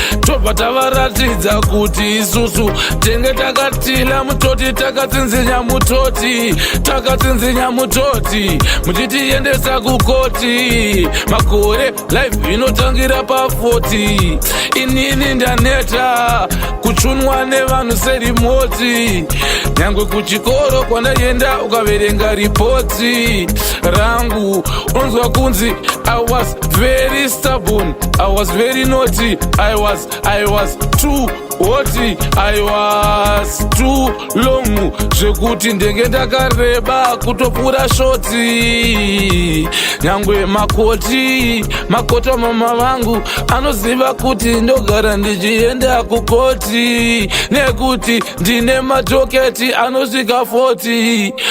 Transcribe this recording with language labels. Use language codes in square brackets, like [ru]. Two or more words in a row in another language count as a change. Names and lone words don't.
[sn] Tobva tavaratidza kuti isusu tenge takatila mutoti, takatsinzinya mutoti, takatsinzinya mutoti, muchitiendesa kukoti. Makore life inotangira pa forty. Inini ndaneta kuchunwa nevanhu serimoti. Nyangwe kuchikoro kwandaienda ukaverenga ripoti rangu, unonzwa kunzi [en] I was very stubborn, I was very naughty, I was, I was too hot, I was too long, [sn] zvekuti ndenge ndakareba kutopfuura shoti. Nyangwe makoti, makota mama vangu anoziva kuti ndogara ndichienda kukoti, nekuti ndine madhoketi anosvika forty.